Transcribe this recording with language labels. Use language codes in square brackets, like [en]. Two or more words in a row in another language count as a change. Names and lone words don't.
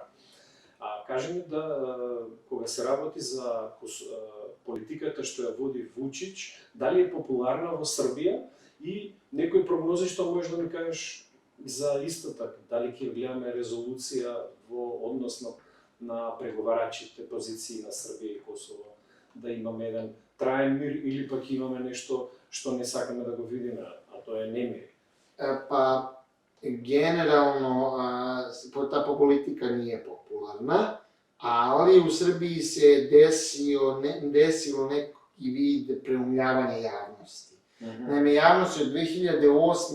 [mk] Кажи ми да, кога се работи за политиката што ја води Вучич, дали е популарна во Србија и некои прогнози што можеш да ми кажеш за истата, дали ќе гледаме резолуција во однос на преговарачите позиции на Србија и Косово, да имаме еден траен мир или пак имаме нешто што не сакаме да го видиме, а тоа е немир. [sr] Pa, generalno, ta politika nije popularna, ali u Srbiji se desilo neki vid preumljavanja javnosti. Naime, javnost je od 2008.